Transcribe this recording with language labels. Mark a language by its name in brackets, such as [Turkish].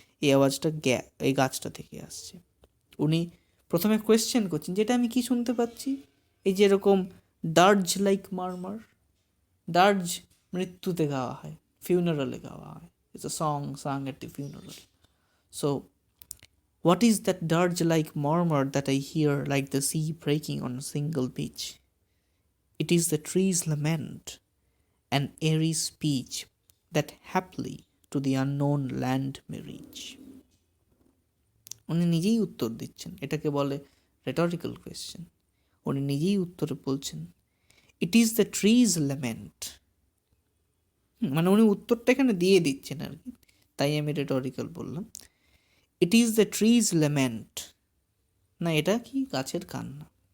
[Bangla] এই আওয়াজটা এই গাছটা থেকে আসছে। উনি প্রথমে কোয়েশ্চেন করছেন, যেটা আমি কি শুনতে পাচ্ছি? এই যে এরকম [English] dirge like murmur, [Bangla] ডার্জ মৃত্যুতে গাওয়া হয়, ফিউনারালে গাওয়া হয়, [English] It's a song sung at the funeral. So what is that dirge like murmur that I hear like the sea breaking on a single beach? It is the tree's lament, an airy speech that haply to the unknown land may reach. [Bangla] উনি নিজেই উত্তর দিচ্ছেন, এটাকে বলে রেটরিক্যাল question. উনি নিজেই উত্তরে বলছেন [English] it is the tree's lament, [Bangla] মানে উনি উত্তরটা এখানে দিয়ে দিচ্ছেন আর কি, তাই আমি রেটরিক্যাল বললাম। [English] it is the tree's lament, [Bangla] না এটা কি? গাছের কান্না।